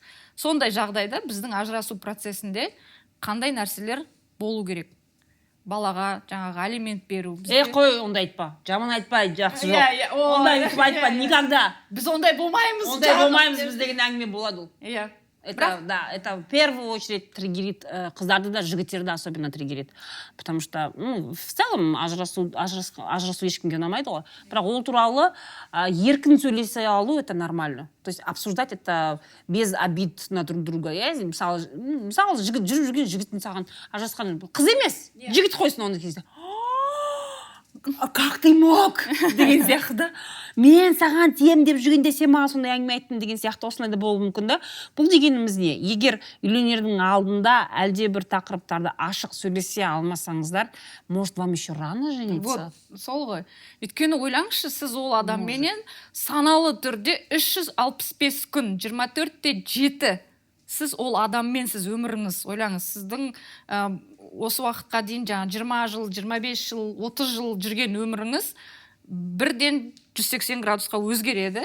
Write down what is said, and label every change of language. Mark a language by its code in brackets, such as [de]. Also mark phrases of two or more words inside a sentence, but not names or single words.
[kk] Сондай жағдайда біздің ажырасу процесінде қандай нәрселер болу керек? Балаға жаңағы алимент беру. Қой, ондай айтпа. Жаман айтпа, жақсы жоқ. Ондай айтпа, никогда. Біз ондай болмаймыз. Ондай болмаймыз біз деген әңгіме болады ол. Иә. [ru] Это в первую очередь триггерит [kk] қыздарды да, жігіттерді [ru] особенно триггерит. Потому что, в целом, [kk] ажырасу ешкімге ұнамайды ғой. Бірақ ол туралы еркін сөйлесе алу, [ru] это нормально. То есть обсуждать это без обид на друг друга. [kk] Мысалы, жігіт жүріп жүрген жігіттің саған ажырасқан қыз емес, жігіт қойсын оны кезде. [ru] Как ты мог? [kk] деген сияқты. Мен саған тием деп жүргенде сен маған сондай әңгіме айттың деген сияқты осылай да болуы мүмкін да. Бұл дегеніміз не? Егер үйленердің алдында әлде бір тақырыптарды ашық сөйлесе алмасаңыздар, [ru] может вам еще рано жениться? Вот, [kk] сол ғой. Өйткені ойлаңызшы, сіз ол адамменен саналы түрде 365 күн, 24/7 сіз ол адаммен сіз өміріңіз, ойлаңыз, сіздің осы уақытқа дейін жаңа 20 жыл, 25 жыл, 30 жыл жүрген өміріңіз бірден 180 градусқа өзгереді.